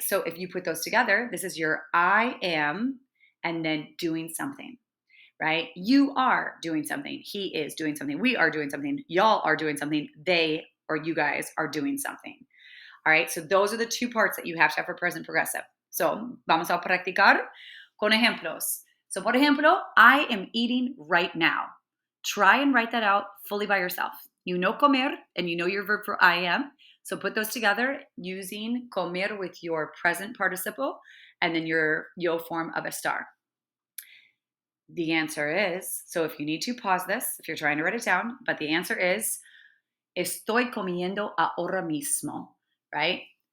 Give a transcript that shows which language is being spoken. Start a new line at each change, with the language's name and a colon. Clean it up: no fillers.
English: So if you put those together, this is your I am and then doing something, right? You are doing something. He is doing something. We are doing something. Y'all are doing something. They or you guys are doing something. All right. So those are the two parts that you have to have for present progressive.
Spanish: So vamos a practicar con ejemplos.
English: So,
Spanish: por ejemplo,
English: I am eating right now. Try and write that out fully by yourself. You know comer and you know your verb for I am. So put those together using comer with your present participle and then your yo form of estar. The answer is, so if you need to pause this, if you're trying to write it down, but the answer is,
Spanish: estoy comiendo ahora mismo,
English: right?